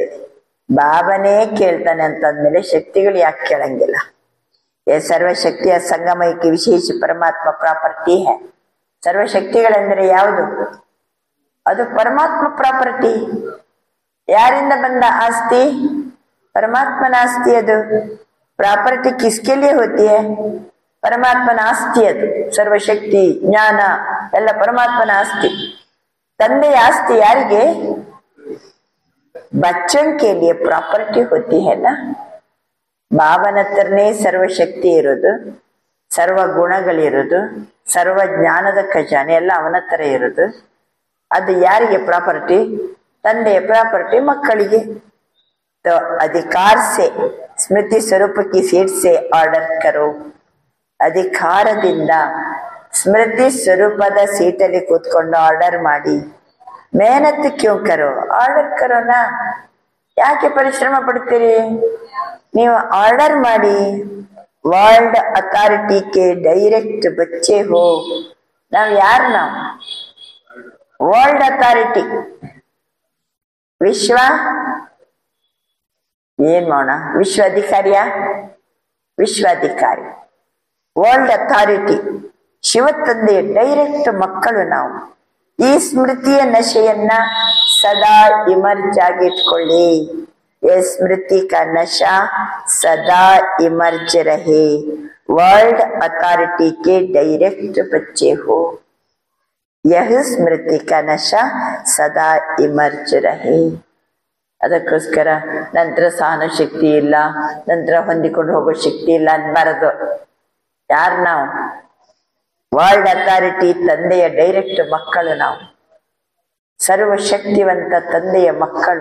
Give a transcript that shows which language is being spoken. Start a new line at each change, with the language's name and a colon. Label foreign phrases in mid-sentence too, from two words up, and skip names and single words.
Kannada: ಬಾಬನೇ ಕೇಳ್ತಾನೆ ಅಂತಂದ್ಮೇಲೆ ಶಕ್ತಿಗಳು ಯಾಕೆ ಕೇಳಂಗಿಲ್ಲ? ಸರ್ವಶಕ್ತಿಯ ಸಂಗಮಕ್ಕೆ ವಿಶೇಷ ಪರಮಾತ್ಮ ಪ್ರಾಪರ್ಟಿ ಹೇ. ಸರ್ವಶಕ್ತಿಗಳೆಂದರೆ ಯಾವುದು? ಅದು ಪರಮಾತ್ಮ ಪ್ರಾಪರ್ಟಿ. ಯಾರಿಂದ ಬಂದ ಆಸ್ತಿ?
Hindi: परमात्मा आस्ती
Kannada: ಅದು ಪ್ರಾಪರ್ಟಿ
Hindi: किसके लिए होती है?
Kannada: परमात्मನ ಆಸ್ತಿ ಅದು. ಸರ್ವಶಕ್ತಿ ಜ್ಞಾನ ಎಲ್ಲ ಪರಮಾತ್ಮನ ಆಸ್ತಿ. ತಂದೆಯ ಆಸ್ತಿ ಯಾರಿಗೆ?
Hindi: बच्चों के लिए प्रॉपर्टी होती है ना.
Kannada: ಬಾಬನ ಹತ್ರನೇ ಸರ್ವಶಕ್ತಿ ಇರೋದು, ಸರ್ವ ಗುಣಗಳಿರೋದು, ಸರ್ವ ಜ್ಞಾನದ ಖಜಾನೆ ಎಲ್ಲ ಅವನ ಹತ್ರ ಇರೋದು. ಅದು ಯಾರಿಗೆ ಪ್ರಾಪರ್ಟಿ? ತಂದೆಯ ಪ್ರಾಪರ್ಟಿ ಮಕ್ಕಳಿಗೆ.
Hindi: तो अधिकार से स्मृति स्वरूप की सीट से ऑर्डर करो.
Kannada: ಅಧಿಕಾರದಿಂದ ಸ್ಮೃತಿ ಸ್ವರೂಪದ ಸೀಟಲ್ಲಿ ಕೂತ್ಕೊಂಡು ಆರ್ಡರ್ ಮಾಡಿ.
Hindi: मेहनत क्यों करो? ऑर्डर करो ना,
Kannada: ಯಾಕೆ ಪರಿಶ್ರಮ ಪಡ್ತೀರಿ? ನೀವು ಆರ್ಡರ್ ಮಾಡಿ.
Hindi: वर्ल्ड अथॉरिटी के डायरेक्ट बच्चे हो.
Kannada: ನಾವು ಯಾರು? ನಾವು
English: world authority.
Kannada: ವಿಶ್ವ ಏನ್ ಮಾಡೋಣ? ವಿಶ್ವ ಅಧಿಕಾರಿಯ? ವಿಶ್ವ ಅಧಿಕಾರಿ,
English: world authority,
Kannada: ಶಿವ ತಂದೆಯ ಡೈರೆಕ್ಟ್ ಮಕ್ಕಳು ನಾವು. ಈ ಸ್ಮೃತಿಯ ನಶೆಯನ್ನ ಸದಾ ಇಮರ್ಜ್ ಆಗಿಟ್ಕೊಳ್ಳಿ.
Hindi: ये स्मृति का नशा सदा इमर्ज रहे.
English: world authority
Hindi: के डायरेक्ट बच्चे हो. यह स्मृति का नशा सदा इमर्ज रहे.
Kannada: ಅದಕ್ಕೋಸ್ಕರ ನಂತರ ಸಹನ ಶಕ್ತಿ ಇಲ್ಲ, ನಂತರ ಹೊಂದಿಕೊಂಡು ಹೋಗೋ ಶಕ್ತಿ ಇಲ್ಲ ಅನ್ಬಾರದು. ಯಾರು ನಾವು?
English: world authority
Kannada: ತಂದೆಯ ಡೈರೆಕ್ಟ್ ಮಕ್ಕಳು ನಾವು. ಸರ್ವಶಕ್ತಿವಂತ ತಂದೆಯ ಮಕ್ಕಳು.